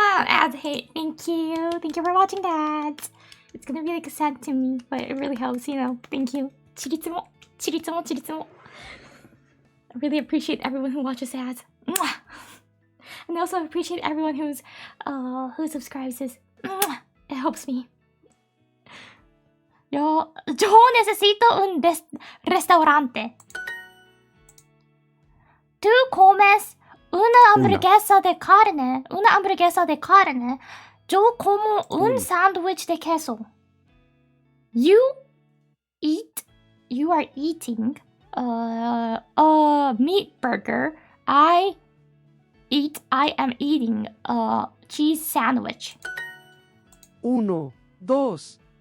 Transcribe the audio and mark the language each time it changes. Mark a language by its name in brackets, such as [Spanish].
[English] Ads hate. Thank you. Thank you for watching that. It's gonna be like a sad to me, but it really helps, you know. Thank you. [Japanese] Chiritsumo. Chiritsumo. Chiritsumo. [English] I really appreciate everyone who watches ads. Mwah! And I also appreciate everyone who subscribes. It helps me. [Spanish] Yo necesito un restaurante. ¿Tú comes una hamburguesa de carne? Una hamburguesa de carne. Yo como un sándwich de queso. [English] You are eating a meat burger. I am eating a cheese sandwich. 1, 2.